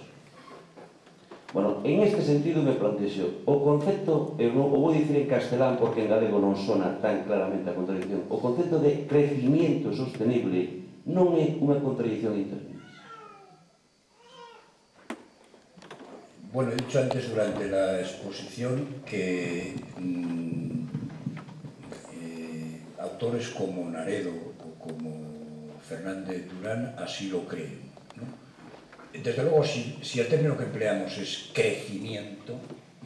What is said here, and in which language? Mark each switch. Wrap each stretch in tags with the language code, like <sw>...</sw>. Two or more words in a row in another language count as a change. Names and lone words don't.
<gl>Bueno,</gl> <es>en este sentido</es> <gl>me plantexo o concepto, o vou dicir en castelán porque en galego non sona tan claramente a contradicción, o concepto de</gl> <es>crecimiento sostenible</es> <gl>non é unha contradicción en términos.</gl> <es>Bueno, he dicho antes durante la exposición que autores como Naredo o como Fernández Durán así lo creen, ¿no? Desde luego, si el término que empleamos es crecimiento, ¿no?</es>